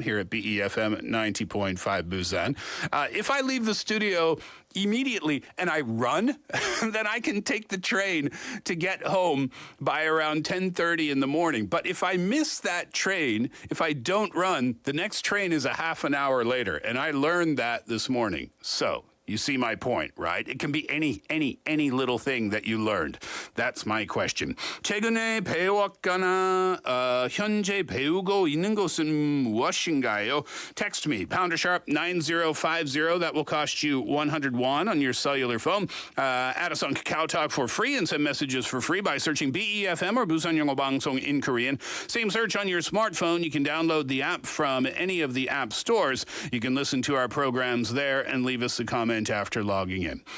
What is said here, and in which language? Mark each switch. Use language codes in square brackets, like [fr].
[en] here at BEFM at 90.5 Busan. If I leave the studio immediately and I run, then I can take the train to get home by around 10:30 in the morning. But if I miss that train, if I don't run, the next train is a half an hour later. And I learned that this morning. So you see my point, right? It can be any little thing that you learned. That's my question. [ko] 최근에 배웠거나 현재 배우고 있는 것은 무엇인가요? [en] Text me, #9050. That will cost you 100 won on your cellular phone. Add us on Kakao Talk for free and send messages for free by searching BEFM or 부산영어방송 in Korean. Same search on your smartphone. You can download the app from any of the app stores. You can listen to our programs there and leave us a comment after logging in.